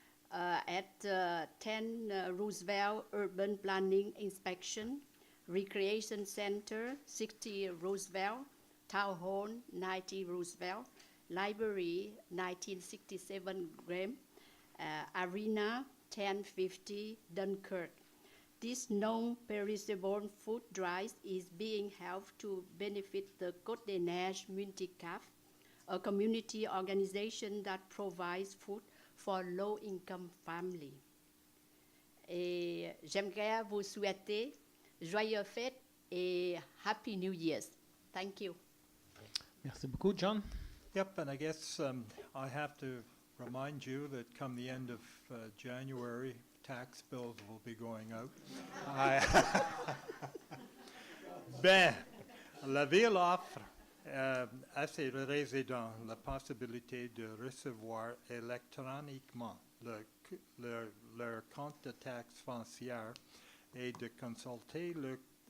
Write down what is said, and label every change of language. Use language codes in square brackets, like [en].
[en] at 10 Roosevelt Urban Planning Inspection, Recreation Center, 60 Roosevelt, Town Hall, 90 Roosevelt, Library, 1967 Graham, Arena, 1050 Dunkirk. This non-perishable food drive is being held to benefit the Côte des Neiges Multicap, a community organization that provides food for low-income families. [fr] Et j'aimerais vous souhaiter joyeuses fêtes et [en] Happy New Year's. Thank you. [fr] Merci beaucoup, John. [en] Yep, and I guess I have to remind you that come the end of January, tax bills will be going out. [fr] Ben, la Ville offre à ses résidents la possibilité de recevoir électroniquement leur compte de taxe foncière et de consulter le